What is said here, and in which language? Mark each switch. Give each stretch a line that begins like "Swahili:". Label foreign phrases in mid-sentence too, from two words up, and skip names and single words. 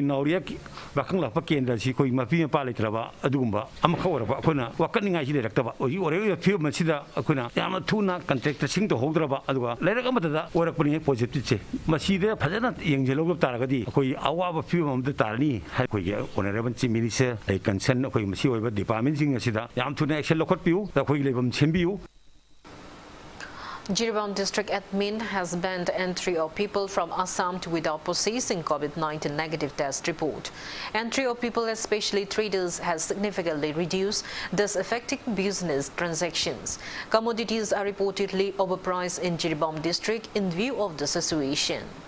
Manipuri: ꯅꯥꯎꯔꯤꯌꯥ ꯋꯥꯈꯪ ꯂꯥꯛꯄ ꯀꯦꯟꯗ꯭ꯔꯁꯤ ꯑꯩꯈꯣꯏ ꯃꯄꯤ ꯃꯄꯥ ꯂꯩꯇ꯭ꯔꯕ ꯑꯗꯨꯒꯨꯝꯕ ꯑꯃꯈꯛ ꯑꯣꯏꯔꯛꯄ ꯑꯩꯈꯣꯏꯅ ꯋꯥꯀꯠꯅꯤꯡꯉꯥꯏꯁꯤ ꯂꯩꯔꯛꯇꯕ ꯍꯧꯖꯤꯛ ꯑꯣꯏꯔꯛꯏꯕ ꯐꯤꯕꯝ ꯑꯁꯤꯗ ꯑꯩꯈꯣꯏꯅ ꯌꯥꯝꯅ ꯊꯨꯅ ꯀꯟꯇ꯭ꯔꯦꯛꯇꯔꯁꯤꯡ ꯇꯧꯍꯧꯗ꯭ꯔꯕ ꯑꯗꯨꯒ ꯂꯩꯔꯛ ꯑꯃꯗ ꯑꯣꯏꯔꯛꯄꯅꯤ ꯄꯣꯖꯤꯇꯤꯚꯁꯦ ꯃꯁꯤꯗ ꯐꯖꯅ ꯌꯦꯡꯁꯤꯜꯍꯧꯗ ꯇꯥꯔꯒꯗꯤ ꯑꯩꯈꯣꯏ ꯑꯋꯥꯕ ꯐꯤꯕꯝ ꯑꯃꯗ ꯇꯥꯔꯅꯤ ꯑꯩꯈꯣꯏꯒꯤ
English: honourable chief minister
Manipuri: ꯑꯩ ꯀꯟꯁꯔꯟ ꯑꯩꯈꯣꯏ ꯃꯁꯤ ꯑꯣꯏꯕ ꯗꯤꯄꯥꯔꯠꯃꯦꯟꯁꯤꯡ ꯑꯁꯤꯗ ꯌꯥꯝ ꯊꯨꯅ ꯑꯦꯛꯁꯟ ꯂꯧꯈꯠꯄꯤꯌꯨ ꯑꯩꯈꯣꯏꯒꯤ ꯂꯩꯐꯝ ꯁꯦꯝꯕꯤꯌꯨ.
English: Jiribam district admin has banned entry of people from Assam without possessing COVID-19 negative test report. Entry of people, especially traders, has significantly reduced, thus affecting business transactions. Commodities are reportedly overpriced in Jiribam district in view of the situation.